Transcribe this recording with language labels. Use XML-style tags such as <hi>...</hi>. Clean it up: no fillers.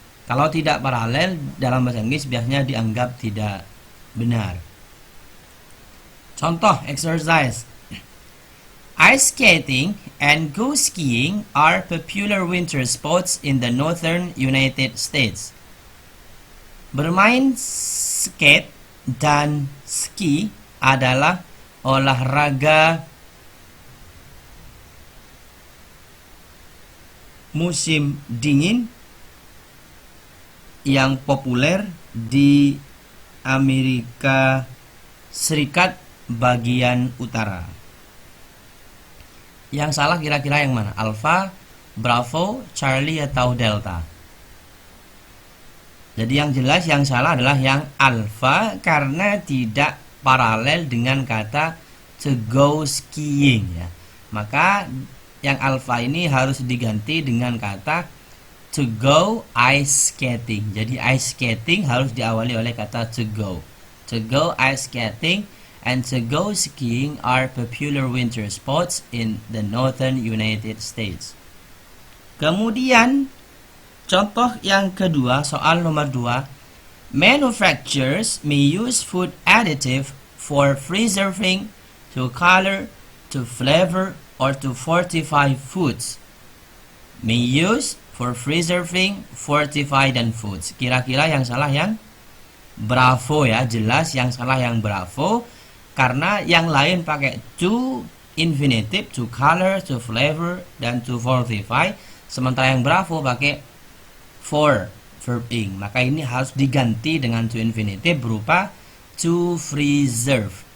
<id>Kalau tidak paralel dalam bahasa Inggris biasanya dianggap tidak benar. Contoh exercise.</id> <en>Ice skating and go skiing are popular winter sports in the northern United States.</en> <id>Bermain skate dan ski adalah olahraga musim dingin yang populer di Amerika Serikat bagian utara. Yang salah kira-kira yang mana? Alpha, Bravo, Charlie, atau Delta? Jadi yang jelas yang salah adalah yang alpha karena tidak paralel dengan kata</id> <en>to go skiing,</en> <id>ya. Maka yang alpha ini harus diganti dengan kata</id> <en>to go ice skating.</en> <id>Jadi ice skating harus diawali oleh kata</id> <en>to go. To go ice skating and to go skiing are popular winter sports in the northern United States.</en> <id>Kemudian contoh yang kedua, soal nomor 2.</id> <en>Manufacturers may use food additive for preserving, to color, to flavor, or to fortify foods. May use for preserving, fortify, dan foods.</en> <id>Kira-kira yang salah yang Bravo, ya. Jelas yang salah yang Bravo. Karena yang lain pakai to infinitive,</id> <en>to color, to flavor,</en> <id>dan</id> <en>to fortify.</en> <id>Sementara yang Bravo pakai for, verb ing. Maka ini harus diganti dengan to infinitive berupa</id> <en>to preserve.</en>